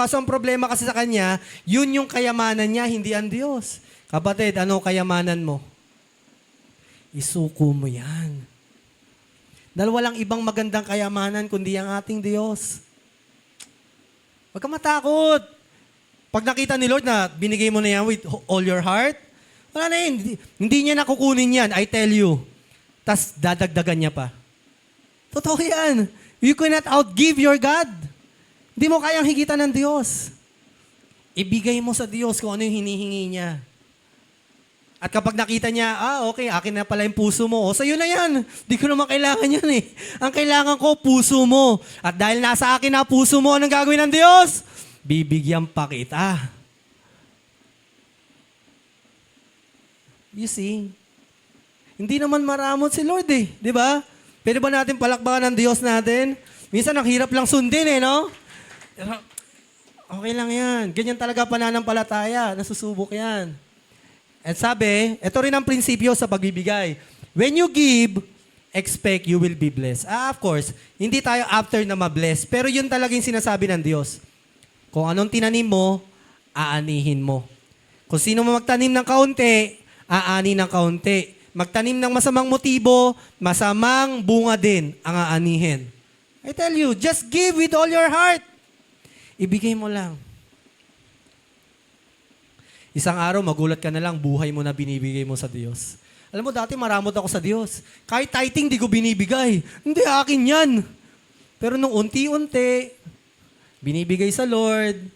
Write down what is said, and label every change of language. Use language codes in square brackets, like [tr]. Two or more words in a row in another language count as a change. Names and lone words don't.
[tl] Kasi ang problema kasi sa Kanya, yun yung kayamanan niya, hindi ang Diyos. Kapatid, ano kayamanan mo? Isuko mo yan. Dahil walang ibang magandang kayamanan kundi ang ating Diyos. Huwag ka matakot. Pag nakita ni Lord na binigay mo na yan [en] with all your heart, [tl] wala na yun. Hindi niya nakukunin yan, [en] I tell you. [tl] Tas dadagdagan niya pa. Totoo yan. [en] You cannot outgive your God. [tl] Hindi mo kayang higitan ng Diyos. Ibigay mo sa Diyos kung ano yung hinihingi niya. At kapag nakita niya, okay, akin na pala yung puso mo. Sa'yo na yan. Di ko naman kailangan yan eh. Ang kailangan ko, puso mo. At dahil nasa akin na puso mo, anong gagawin ng Diyos? Bibigyan pa kita. [en] You see? [tl] Hindi naman maramot si Lord eh. Di ba? Pwede ba natin palakbakan ng Diyos natin? Minsan, ang hirap lang sundin no? Okay lang yan. Ganyan talaga pananampalataya. Nasusubok yan. At sabi, ito rin ang prinsipyo sa pagbibigay. [en] When you give, expect you will be blessed. Of course, [tl] hindi tayo after na ma-bless. Pero yun talaga yung sinasabi ng Diyos. Kung anong tinanim mo, aanihin mo. Kung sino mo magtanim ng kaunti, aani ng kaunti. Magtanim ng masamang motibo, masamang bunga din ang aanihin. [en] I tell you, just give with all your heart. [tl] Ibigay mo lang. Isang araw, magulat ka na lang, buhay mo na binibigay mo sa Diyos. Alam mo, dati maramot ako sa Diyos. Kahit tithing, di ko binibigay. Hindi, akin yan. Pero nung unti-unti, binibigay sa Lord.